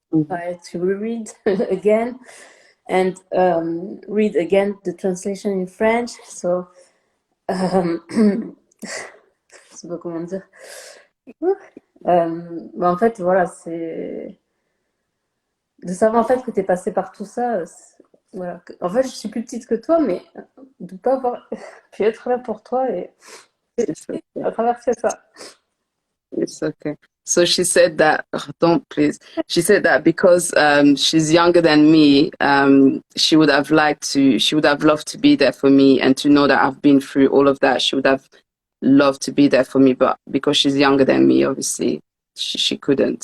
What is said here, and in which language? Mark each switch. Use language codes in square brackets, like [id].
[en] I had to reread again and read again the translation in French. [fr] So, je sais pas comment dire. En fait, voilà, c'est de savoir en fait que tu es passé par tout ça. Voilà. En fait, je suis plus petite que toi, mais de pas avoir pu être là pour toi et [en] It's okay. [fr] à traverser ça. [en] It's okay. So she said that, oh, don't please. She said that because she's younger than me, she would have loved to be there for me and to know that I've been through all of that. She would have loved to be there for me, but because she's younger than me, obviously, she couldn't.